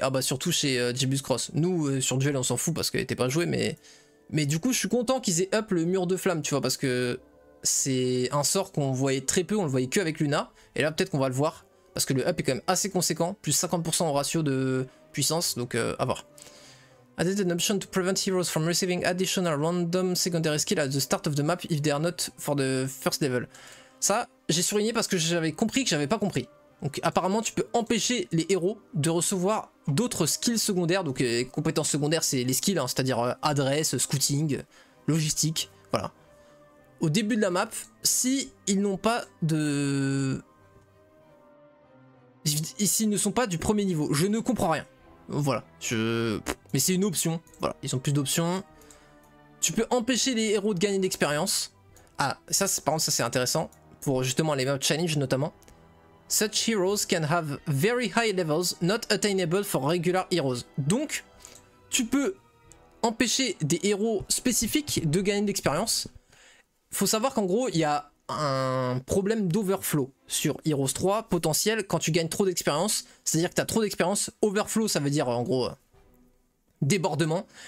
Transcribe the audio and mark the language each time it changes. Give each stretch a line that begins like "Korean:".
French: Ah bah surtout chez Jibus Cross. Nous, sur Duel, on s'en fout parce qu'elle était pas jouée, mais du coup, je suis content qu'ils aient up le mur de flamme, tu vois, parce que c'est un sort qu'on voyait très peu, on le voyait que avec Luna. Et là, peut-être qu'on va le voir, parce que le up est quand même assez conséquent, plus 50% en ratio de puissance, donc à voir.
English: Added an option to prevent heroes from receiving additional random secondary skill at the start of the map if they are not for the first level.
French: Ça, j'ai surligné parce que j'avais compris que j'avais pas compris. Donc apparemment tu peux empêcher les héros de recevoir d'autres skills secondaires. Donc les compétences secondaires c'est les skills, hein, c'est-à-dire adresse, scouting, logistique, voilà. Au début de la map, si ils n'ont pas de... S'ils ne sont pas du premier niveau, je ne comprends rien. Voilà, mais c'est une option, voilà, ils ont plus d'options. Tu peux empêcher les héros de gagner d'expérience. Ah, ça par contre ça c'est intéressant, pour justement les maps challenge notamment.
English: Such heroes can have very high levels not attainable for regular heroes.
French: Donc, tu peux empêcher des héros spécifiques de gagner de l'expérience. Faut savoir qu'en gros, il y a un problème d'overflow sur Heroes 3 potentiel quand tu gagnes trop d'expérience. C'est-à-dire que tu as trop d'expérience. Overflow, ça veut dire en gros débordement.